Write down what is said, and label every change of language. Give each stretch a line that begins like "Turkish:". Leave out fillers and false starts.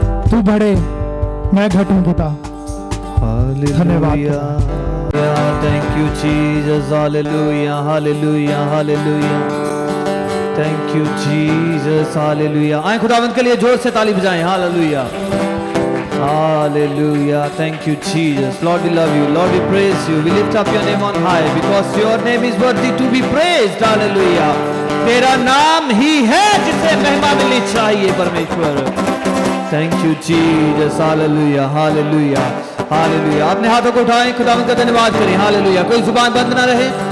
Hindi: तू बढ़े, मैं घटूं पिता। धन्यवाद।
English: Thank you Jesus, hallelujah, hallelujah, hallelujah. Thank you Jesus, hallelujah.
Hindi: आए खुदावंत के लिए जोर से ताली बजाएं, hallelujah, hallelujah.
English: Thank you Jesus, Lord we love you, Lord we praise you, we lift up your name on high because your name is worthy to be praised, hallelujah.
Hindi: तेरा नाम ही है जिसे महिमा मिलनी चाहिए परमेश्वर।
English: Thank you Jesus, hallelujah, hallelujah. Hallelujah.
Hindi: अपने हाथों को उठाएं, खुदावंद का धन्यवाद करें। हालेलुया। कोई जुबान बंद ना रहे।